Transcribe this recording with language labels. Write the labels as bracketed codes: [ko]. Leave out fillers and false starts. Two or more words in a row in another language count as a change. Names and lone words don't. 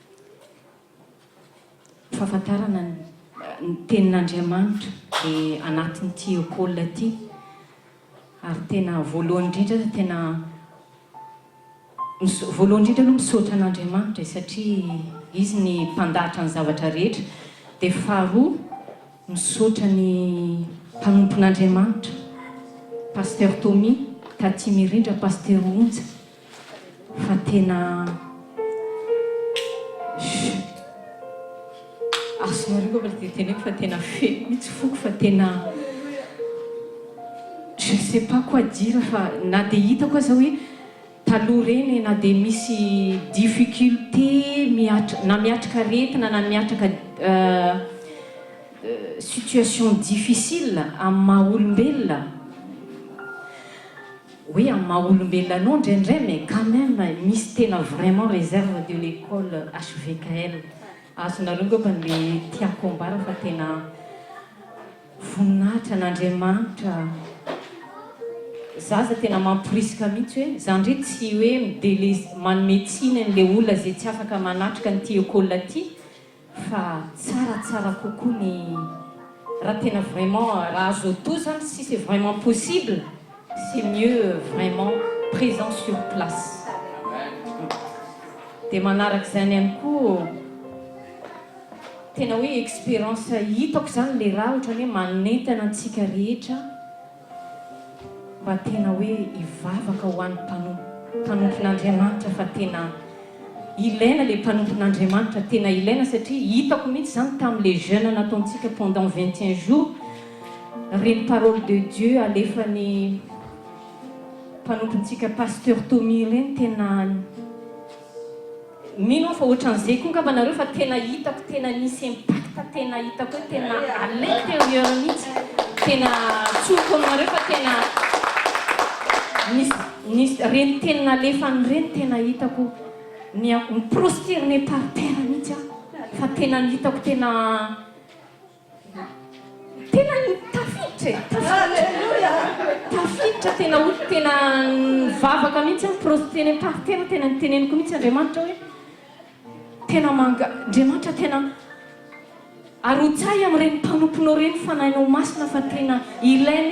[mg] tenin'Andriamanitra dia anatin'ity école ty ary tena voalohany indrindra tena voalohany indrindra aloha misaotra an'Andriamanitra satria izy ny mpandahatra ny zavatra rehetra dia faharoa misaotra ny mpanompon'Andriamanitra pasteur Tomy Taty Mirindra pasteur Onja fa tena asonareo fa teneko fa tena feno mihitsy foko fa tena [fr] je sais pas quoi dire [mg] fa na dia hitako aza hoe taloha reny na dia misy difficulté na miatrika aretina na miatrika [fr] situation difficile [mg] amin'ny maha-olombelona oui amin'ny maha-olombelona anao indraindray [fr] mais quand même [mg] misy tena [fr] vraiment réserve de l'école HVKL [mg] azonareo ngamba le tiako ambara fa tena voninahitra n'Andriamanitra zaza tena mampirisika mihitsy hoe za ndre tsy hoe midele manometsina n'le olona zay tsy afaka manatrika n'ity école ty fa tsaratsara kokoa ny raha tena vraiment raha azo atao zany [fr] si c'est vraiment possible c'est mieux vraiment présent sur place [mg] dia manaraka zany ihany koa tena hoe expérience hitako zany le raha ohatra hoe manentana antsika rehetra mba tena hoe hivavaka ho an'ny mpanompon'Andriamanitra fa tena ilaina le mpanompon'Andriamanitra tena ilaina satria hitako mihitsy zany tamin'le jeune nataontsika [fr] pendant 21 jours [mg] reny [fr] parole de Dieu [mg] alefan'ny mpanompontsika pasteur Tomy reny tena mino fa ohatran'izay koa ngamba nareo fa tena hitako tena nisy impact tena hitako hoe tena [fr] à l'intérieur [mg] mihitsy tena tsoko aminareo fa tena nisy reny tena alefany reny tena hitako miprosterné [fr] par terre [mg] mihitsy fa tena hitako tena tafiditra tena ohatry tena mivavaka mihitsy miprosterné [fr] par terre [mg] tena niteneniko mihitsy Andriamanitra hoe tena Andriamanitra tena arotsay amin'ireny mpanomponao reny fanahinao masina fa tena ilaina